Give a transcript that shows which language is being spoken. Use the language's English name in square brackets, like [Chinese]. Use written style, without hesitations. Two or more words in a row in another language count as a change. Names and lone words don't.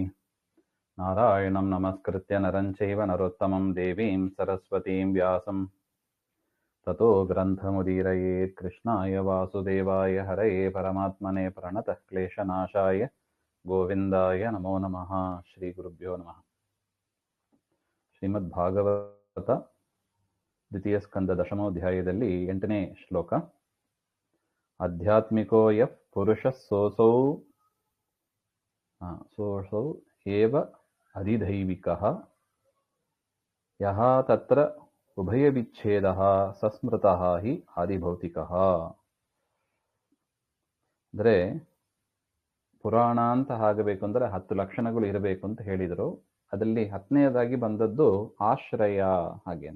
[Sanskrit] नारायणं नमस्कृत्य नरं चैव नरोत्तमं देवीं सरस्वतीं व्यासं ततो ग्रन्थमुदीरयेत्। कृष्णाय वासुदेवाय हरये परमात्मने प्रणतः क्लेशनाशाय गोविन्दाय नमो नमः। श्रीगुरुभ्यो नमः। [Kannada] ಶ್ರೀಮದ್ಭಾಗವತ ದ್ವಿತೀಯ ಸ್ಕಂದ ದಶಮೋಧ್ಯಾಯದಲ್ಲಿ 8ನೇ ಶ್ಲೋಕ. [Sanskrit] ಆಧ್ಯಾತ್ಮಿಕೋ ಯಃ ಪುರುಷಃ ಸೋऽಸೌ ಏವ ಅಧಿದೈವಿಕಃ ಯಃ ತತ್ರ ಉಭಯವಿಚ್ಛೇದಃ ಸಸ್ಮೃತಃ ಹಿ ಆದಿಭೌತಿಕಃ. [Kannada] ಅಂದರೆ ಪುರಾಣ ಅಂತ ಆಗಬೇಕು ಅಂದರೆ 10 ಲಕ್ಷಣಗಳು ಇರಬೇಕು ಅಂತ ಹೇಳಿದರು. ಅದರಲ್ಲಿ 10ನೇದಾಗಿ ಬಂದದ್ದು ಆಶ್ರಯ ಹಾಗೆ ಅಂತ.